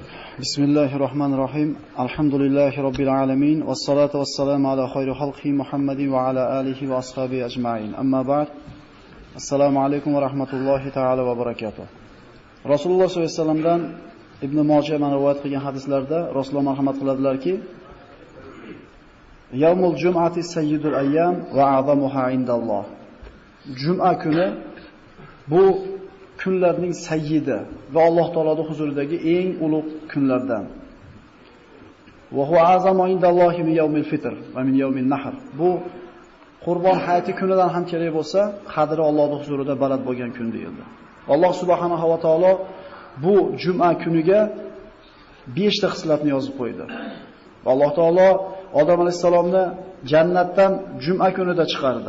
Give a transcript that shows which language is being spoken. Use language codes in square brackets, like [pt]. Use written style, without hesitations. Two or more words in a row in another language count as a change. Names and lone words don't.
[ar] بسم الله الرحمن الرحيم. الحمد لله رب العالمين. والصلاة والسلام على خير خلقه محمد وعلى آله وأصحابه أجمعين. أما بعد. السلام عليكم ورحمة الله تعالى وبركاته. [uz] Rasululloh [ar] صلى الله عليه [uz] vasallamdan Ibn Mojah mana rivoyat qilgan hadislarda Rasululloh marhamat qiladilarki, [ar] يوم الجمعة سيد الأيام وأعظمها عند الله. [uz] Juma kuni bu kunlarning sayyidi va Alloh taoloning huzuridagi eng ulug' kunlardan. [ar] وهو أعظم عند الله من يوم الفطر ومن يوم النحر. [uz] Bu Qurbon hayiti kunidan ham kerak bo'lsa, qadri Allohning huzurida baland bo'lgan kun deyildi. Alloh [ar] سبحانه وتعالى [uz] bu juma kuniga 5 ta xislatni yozib qo'ydi. Alloh taolo Odam alayhisalomni jannatdan juma kunida chiqardi.